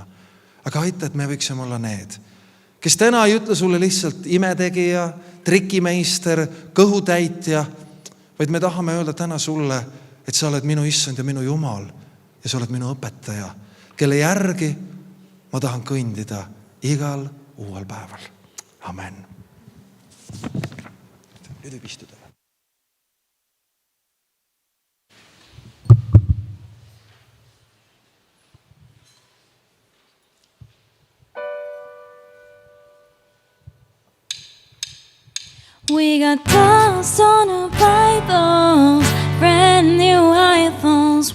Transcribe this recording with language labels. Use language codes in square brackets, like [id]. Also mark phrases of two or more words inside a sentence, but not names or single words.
[et] Aga aita, et me võiksime olla need, kes täna ei ütle sulle lihtsalt imetegija, trikimeister, kõhutäitja, vaid me tahame öelda täna sulle, et sa oled minu issand ja minu Jumal ja sa oled minu õpetaja, kelle järgi ma tahan kõndida igal uuel päeval. Amen. Nüüd võib istuda. [en] We got dust on our Bibles, brand new iPhones.